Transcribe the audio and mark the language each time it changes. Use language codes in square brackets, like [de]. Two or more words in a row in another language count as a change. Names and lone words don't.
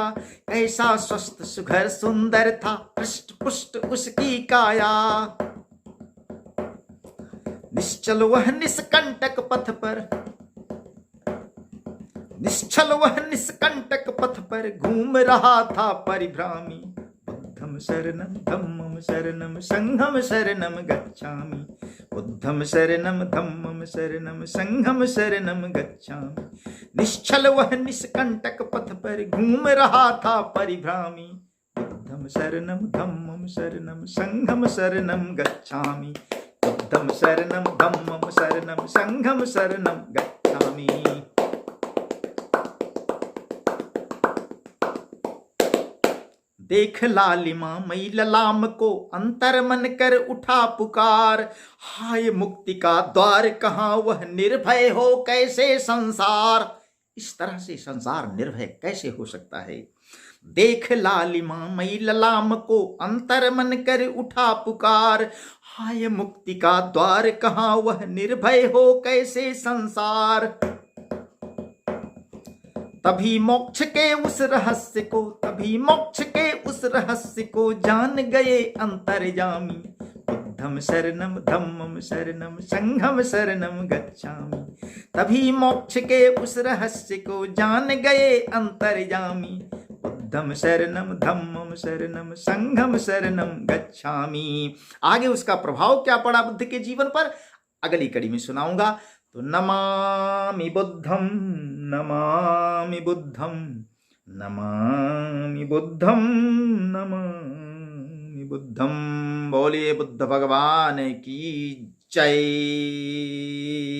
[hi] कैसा स्वस्थ सुघर सुंदर था हृष्ट पुष्ट उसकी काया। निश्चल वह निष्कंटक पथ पर, निश्चल वह निष्कंटक पथ पर घूम रहा था परिभ्रामी। [pi] बुद्धम शरणम धम्मम शरणम संघम शरणम गच्छामि। बुद्धम शरणम धम्मम शरणम संघम शरणम गच्छामि। [hi] निश्चल वह निष्कंटक पथ पर घूम रहा था परिभ्रामी। [pi] बुद्धम शरणम धम्मम शरणम संघम शरणम गच्छामि। बुद्धम शरणम धम्मम शरणम संघम शरणम गच्छामि। [hi] देख लालिमा मई ललाम को अंतर मन कर उठा पुकार। हाय मुक्ति का द्वार कहाँ, वह निर्भय हो कैसे संसार। इस तरह से संसार निर्भय कैसे हो सकता है। देख लालिमा मई ललाम को अंतर मन कर उठा पुकार। हाय मुक्ति का द्वार कहाँ, वह निर्भय हो कैसे संसार। तभी मोक्ष के उस रहस्य को, तभी मोक्ष के उस रहस्य को जान गए अंतर्यामी। [pi] बुद्धम शरणम धम्मम शरणम संघम शरणम गच्छामि। [hi] तभी मोक्ष के उस रहस्य को जान गए अंतर्यामी। [pi] बुद्धम शरणम धम्मम शरणम संघम शरणम गच्छामि। [hi] आगे उसका प्रभाव क्या पड़ा बुद्ध के जीवन पर अगली कड़ी में सुनाऊंगा। [pi] तो नमामि बुद्धम, नमामि बुद्धम, नमामि बुद्धम, नमामि बुद्धम। [hi] बोलिए बुद्ध भगवान की जय।